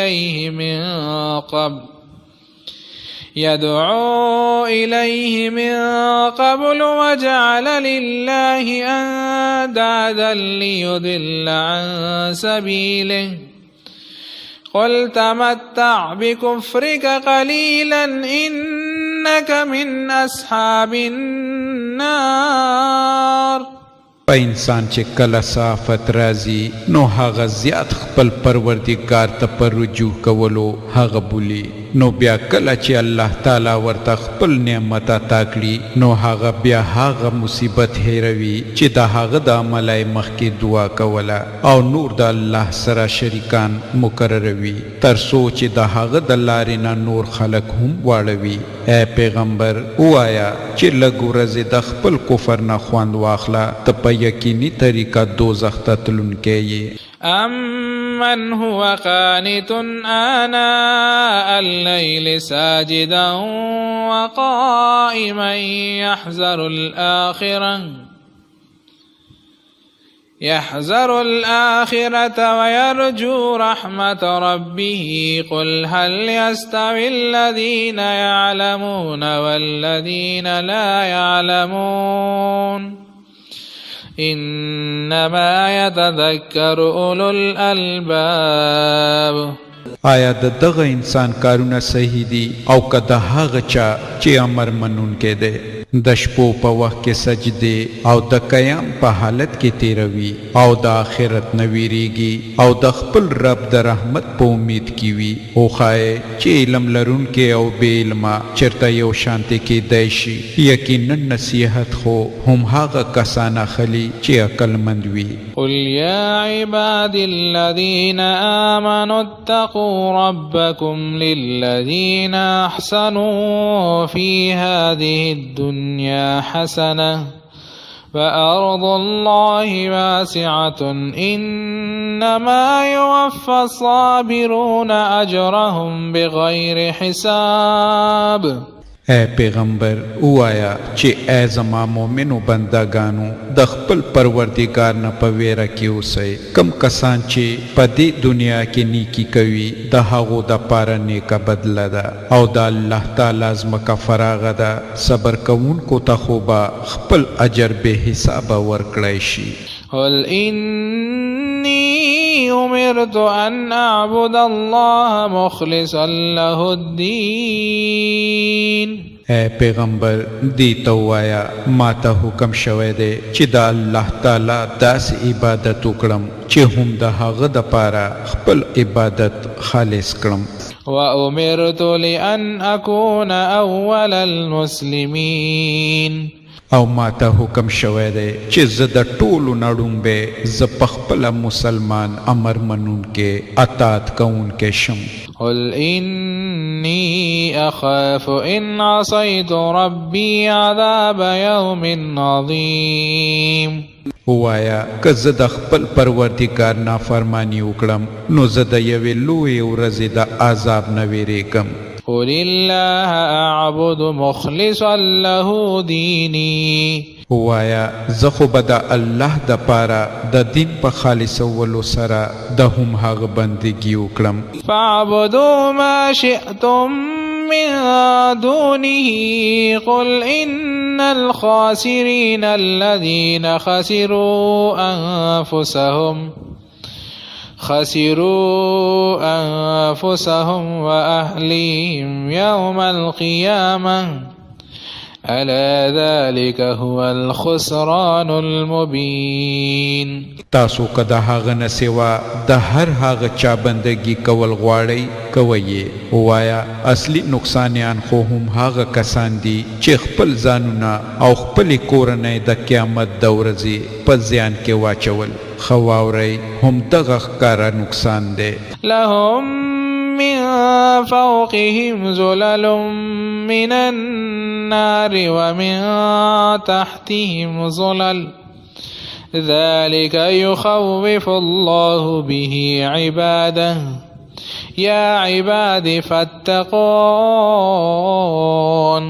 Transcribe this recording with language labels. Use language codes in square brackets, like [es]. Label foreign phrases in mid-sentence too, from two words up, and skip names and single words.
[ar] إليه من قبل وجعل لله أندادا ليضل عن سبيله قل تمتع بكفرك قليلا إنك من أصحاب النار [ps] په انسان چې کله صافت راځي نو هغه زیات خپل پروردګار ته پر رجوع کولو هغه بولي نو بیا کله چې الله تعالی ورته خپل نعمت عطا کړي نو هغه بیا هغه مصیبت هیروي چې د هغه د عملای مخکې دعا کوله او نور د الله سره شریکان مقرروي تر څو چې د هغه د لارې نه نور خلک هم واړوي اے پیغمبر ووایه چې لږ ورځې د خپل کفر نه خوند واخله ته په یقیني طریقه دوزخ ته تلونکی یې [ar] أمن هو قانت آناء الليل ساجدا وقائما يحذر الآخرة ويرجو رحمة ربه قل هل يستوي الذين يعلمون والذين لا يعلمون إنما يتذكر أولو الألباب [ps] آیا د دغه انسان کارونه صحیح دي او که د هغه چا چې امر منونکی دی د شپو په وخت کې سجدې او د قیام په حالت کې تیروي او د آخرت نه ویریږي او د خپل رب د رحمت په امید کې وي وښایئ چې علم لرونکی او بې علمه چېرته یو شانتې کیدی شي یقینا نصیحت خو هم هغه کسان اخلي چې عقلمند وي [ar] قل يا عباد الذين آمنوا اتقوا ربكم للذين أحسنوا في هذه الدنيا حسنة فأرض الله واسعة إنما يوفى الصابرون أجرهم بغير حساب [ps] اے پیغمبر وایا چې ای زما مومنو بندگانو د خپل پروردگار نه په ویره کې اوسئ. کم کسان چې په دې دنیا کې نیکی کوي د هغو دپاره نیکه بدله ده او د الله تعالی ځمکه فراغه ده. صبر کوونکو ته خو به خپل اجر بې حسابه ورکړی شي. [ar] قل إني أمرت أن أعبد الله مخلصا له الدين. [ps] اے پیغمبر دی تو وایا ما ته حکم شوی دی چې د الله تعالی داسې عبادت وکړم چې هم د هغه دپاره خپل عبادت خالص کړم. [ar] وأمرت لأن أكون أول المسلمين. [ps] او ما ته حکم شوی دی چې زه د ټولو نه ړومبی زه پخپله مسلمان امر منونکی اطاعت کوونکی شم. [ar] قل إني أخاف إن عصيت ربي عذاب يوم عظيم. [ps] وایا که زه د خپل پروردګار نافرمانی وکړم نو زه د یوې لویې ورځې د عذاب نه ویریږم. [ar] قل الله أعبد مخلصا له ديني. [ps] وایا زه خو به د الله دپاره د دین په خالصولو سره د هم هغه بندګي وکړم. [ar] فاعبدوا ما شئتم من دونه قل إن الخاسرين الذين خسروا أنفسهم وأهليهم يوم القيامة ألا ذلك هو الخسران المبين. [ps] تاسو که د هغه نه سوا د هر هغه چا بندگی کول غواړئ کوئ. وایا اصلي نقصانیان خو هم هغه کسان دي چې خپل ځانونه او خپلې کورنۍ د قیامت د ورځې په زیان کې واچول. ښه واورئ هم دغه ښکاره نقصان دی. [ar] لهم من فوقهم ظلل من النار ومن تحتهم ظلل ذلك يخوف الله به عباده يا عباد فاتقون.